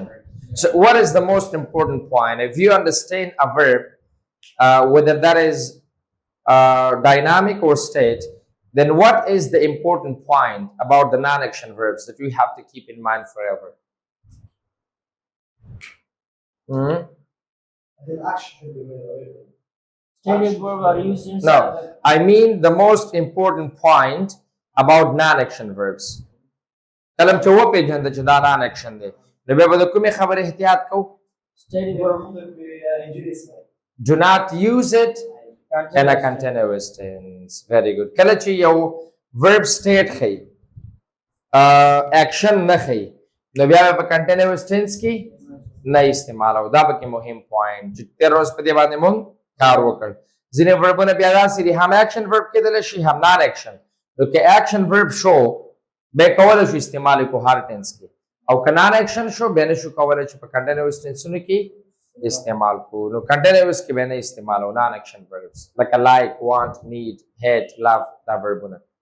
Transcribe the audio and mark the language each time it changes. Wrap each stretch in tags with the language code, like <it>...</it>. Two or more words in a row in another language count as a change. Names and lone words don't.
<en>So what is the most important point? If you understand a verb, whether that is dynamic or state, then what is the important point about the non-action verbs that we have to keep in mind forever? Stated verb are used in No, I mean the most important point about non-action verbs.</en> <ps>کلم چې و پیژنده چې دا non-action دی نو بیا به د کومې خبرې احتیاط کوو</ps> <en>stated verb do not use it in a continuous tense. Very good.</en> <ps>کله چې یو</ps> <en>verb state</en> <ps>ښیي action نه ښیي نو بیا به په</ps> <en>continuous tense</en> <ps>کې نه استعمالوو. دا پکې مهم پوینټ چې تېر ورځ په دې باندې مونږ کار وکړ. ځینې verbونه بیا داسې دي هم</ps> <en>action verb</en> <ps>کېدلی شي هم non-action. نو که</ps> <en>action verb</en> <ps>شو بیا کولی شو استعمال کو هر ټینس کې او که non-action شو بیا نشو کولی چې په</ps> <en>continuous tense</en> <ps>ونو کې استعمال کو. نو continuous کې بیا نه استعمالو</ps> <en>non-action verbs like like, want, need, hate, love</en> <ps>دا verbونه.</ps>